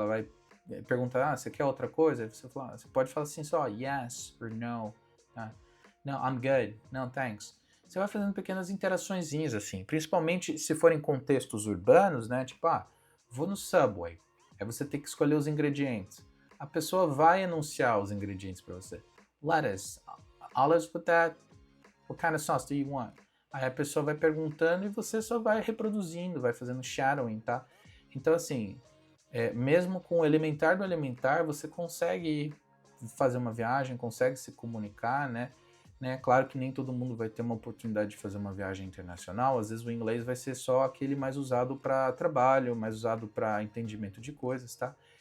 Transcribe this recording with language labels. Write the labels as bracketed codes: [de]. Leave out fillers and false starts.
[pt] Ela vai perguntar, você quer outra coisa? Você pode falar assim só, [en] yes or no. No, I'm good. No, thanks. [pt] Você vai fazendo pequenas interaçõezinhas assim, principalmente se forem contextos urbanos, né? Tipo, vou no Subway. Aí você tem que escolher os ingredientes. A pessoa vai anunciar os ingredientes para você. [en] Lettuce, olives with that. What kind of sauce do you want? [pt] Aí a pessoa vai perguntando e você só vai reproduzindo, vai fazendo shadowing, tá? Então, assim, mesmo com o elementar do elementar, você consegue fazer uma viagem, consegue se comunicar, né? Claro que nem todo mundo vai ter uma oportunidade de fazer uma viagem internacional, às vezes o inglês vai ser só aquele mais usado para trabalho, mais usado para entendimento de coisas, tá?